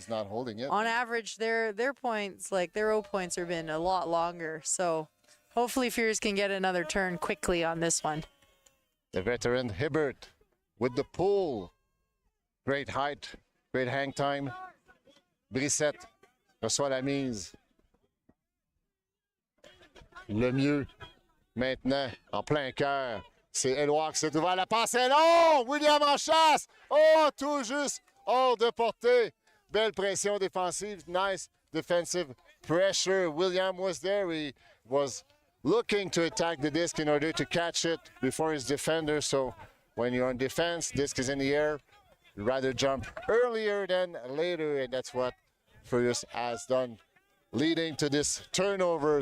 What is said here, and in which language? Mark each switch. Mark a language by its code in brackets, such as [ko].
[en] not holding it. On average, their points, like their O points, have been a lot longer. So hopefully Furious can get another turn quickly on this one. The veteran Hibbert with the pull. Great height, great hang time. [fr] Brissette reçoit la mise. Le mieux maintenant en plein cœur. C'est Éloire qui s'est ouvert. La passe est longue. William en chasse. Oh, tout juste hors de portée. Belle pression défensive. [en] Nice defensive pressure. William was there. He was looking to attack the disc in order to catch it before his defender. So when you're on defense, disc is in the air. You'd rather jump earlier than later. And that's what Furious has done, leading to this turnover.